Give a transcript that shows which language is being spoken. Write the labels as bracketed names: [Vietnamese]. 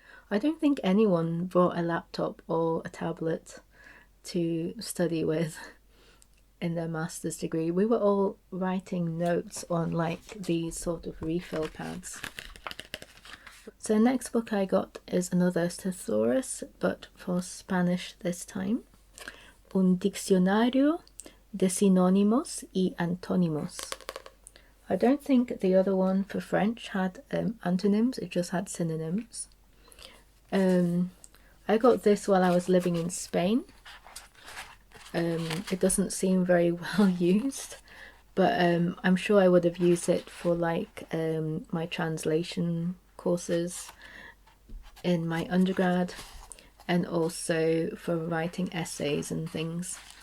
[English] I don't think anyone brought a laptop or a tablet to study with in their master's degree. We were all writing notes on like these sort of refill pads. So the next book I got is another thesaurus, but for Spanish this time. [Spanish] Un diccionario de sinónimos y antónimos. [English] I don't think the other one for French had antonyms, it just had synonyms. I got this while I was living in Spain. It doesn't seem very well used, but I'm sure I would have used it for like my translation courses in my undergrad, and also for writing essays and things.